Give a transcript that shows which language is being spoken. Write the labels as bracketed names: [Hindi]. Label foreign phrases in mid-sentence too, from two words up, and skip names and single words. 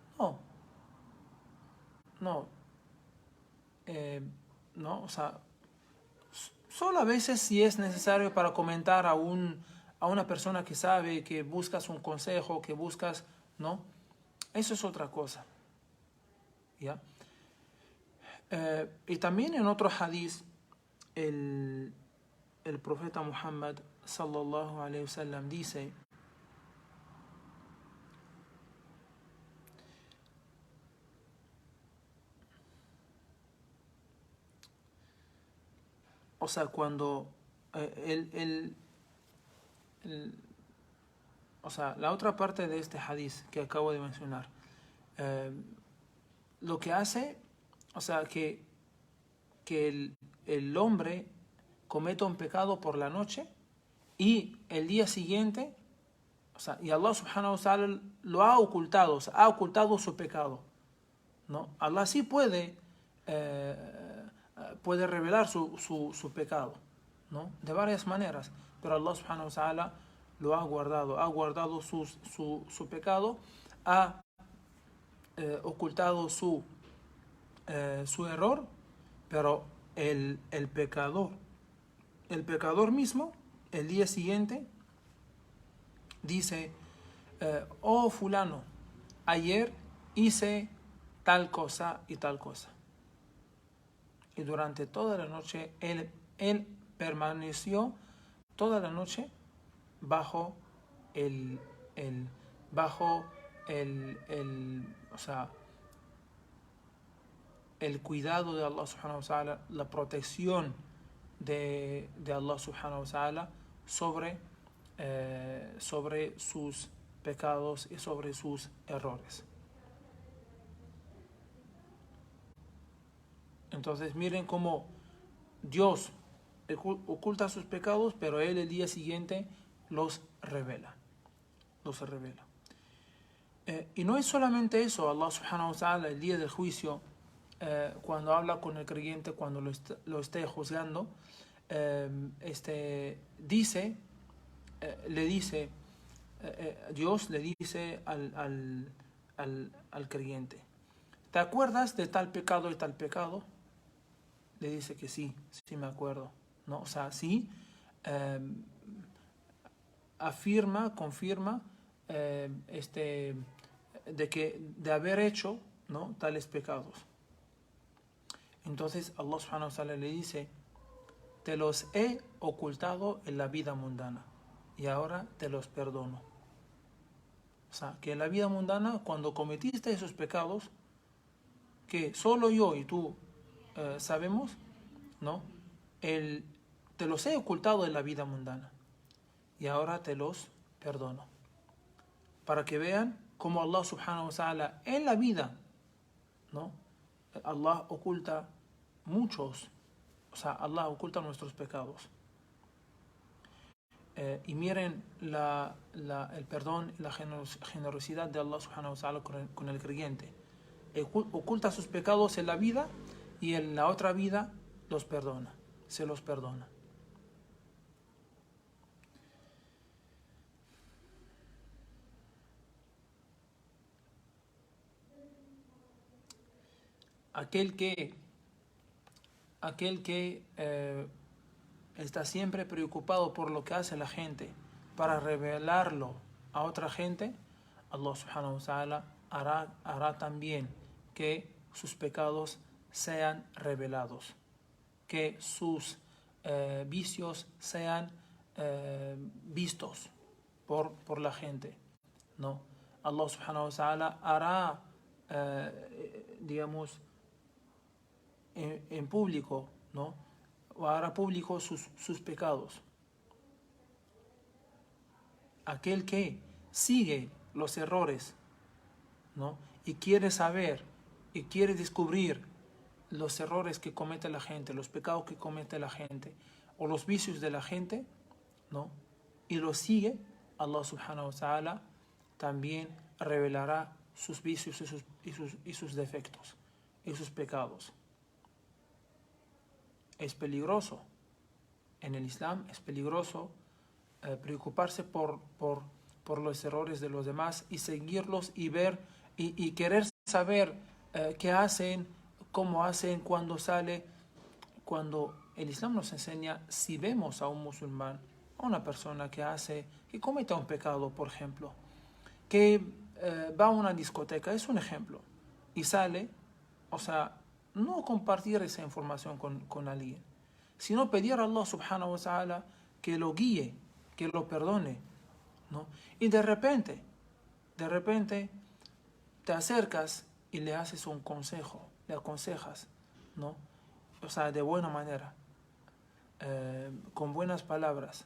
[Spanish] No, solo a veces si es necesario para comentar a una persona que sabe, que buscas un consejo, que buscas, ¿no? Eso es otra cosa, ¿ya? Y también en otro hadith, el profeta Muhammad [Arabic] صلى الله عليه وسلم [Spanish] dice: cuando la otra parte de este hadith que acabo de mencionar, lo que hace, que el hombre cometa un pecado por la noche y el día siguiente, y Allah [Arabic] سبحانه وتعالى [Spanish] lo ha ocultado, ha ocultado su pecado, ¿no? Allah sí puede revelar su pecado, ¿no?, de varias maneras, pero Allah [Arabic] سبحانه وتعالى [Spanish] lo ha guardado su pecado, ha ocultado su error, pero el pecador mismo, el día siguiente, dice: oh fulano, ayer hice tal cosa y tal cosa, y durante toda la noche él permaneció toda la noche bajo el, el bajo o sea, el cuidado de Allah [Arabic] سبحانه وتعالى, [Spanish] la protección de Allah [Arabic] سبحانه وتعالى [Spanish] sobre sus pecados y sobre sus errores. Entonces miren cómo Dios oculta sus pecados, pero Él el día siguiente los revela. Y no es solamente eso, Allah [Arabic] سبحانه وتعالى [Spanish] el día del juicio, cuando habla con el creyente, cuando lo esté juzgando, Dios le dice al creyente: ¿te acuerdas de tal pecado y tal pecado? Le dice que sí me acuerdo, ¿no? O sea, sí, confirma de haber hecho, ¿no?, tales pecados. Entonces Allah [Arabic] سبحانه وتعالى [Spanish] le dice: te los he ocultado en la vida mundana y ahora te los perdono. O sea, que en la vida mundana, cuando cometiste esos pecados, que solo yo y tú sabemos, ¿no?, te los he ocultado en la vida mundana y ahora te los perdono. Para que vean cómo Allah [Arabic] سبحانه وتعالى [Spanish] en la vida, ¿no?, Allah oculta Allah oculta nuestros pecados. Y miren el perdón y la generosidad de Allah [Arabic] سبحانه وتعالى [Spanish] con el creyente. Oculta sus pecados en la vida y en la otra vida se los perdona. Aquel que está siempre preocupado por lo que hace la gente para revelarlo a otra gente, Allah [Arabic] سبحانه وتعالى [Spanish] hará también que sus pecados sean revelados, que sus vicios sean vistos por la gente, ¿no? Allah [Arabic] سبحانه وتعالى [Spanish] hará, digamos, en público, ¿no?, o hará público sus pecados. Aquel que sigue los errores, ¿no?, y quiere saber y quiere descubrir los errores que comete la gente, los pecados que comete la gente o los vicios de la gente, ¿no?, y los sigue, Allah [Arabic] سبحانه وتعالى [Spanish] también revelará sus vicios y sus defectos y sus pecados. Es peligroso. En el Islam es peligroso preocuparse por los errores de los demás y seguirlos y ver y querer saber qué hacen, cómo hacen, cuándo sale. Cuando el Islam nos enseña, si vemos a un musulmán, a una persona que comete un pecado, por ejemplo, que va a una discoteca, es un ejemplo, y sale, o sea, no compartir esa información con alguien, sino pedir a Allah [Arabic] سبحانه وتعالى [Spanish] que lo guíe, que lo perdone, ¿no? Y de repente te acercas y le haces un consejo, le aconsejas, ¿no? O sea, de buena manera, con buenas palabras.